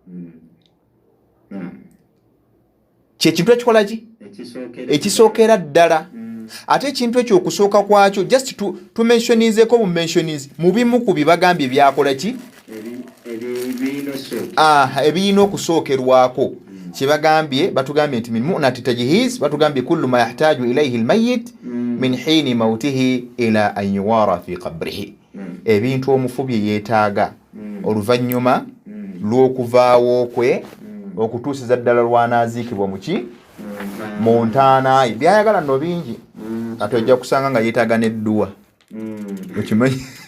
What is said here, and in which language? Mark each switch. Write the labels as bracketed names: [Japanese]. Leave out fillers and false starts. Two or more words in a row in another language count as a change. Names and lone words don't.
[Ganda] kyekintu ekikola ki ekisookera ddala ate ekintu ekyo okusooka kwakyo just tumensionizeeko bumensionize mu bimu ku bibagambye byakola ki ebiyina okusookerwako kyebagambye batugambye nti [Arabic] من مؤنة التجهيز [Ganda] batugambye [Arabic] كل ما يحتاج إليه الميت من حين موته إلى أن يوارى في قبره [Ganda] ebintu omufu bye yeetaaga oluvannyuma lw'okuvaawo kwe okutuusiza ddala lw'anaaziikibwa mu ntaana byayagala nno bingi ate ojja kusanga nga yeetaaga n'edduwa okimanyi.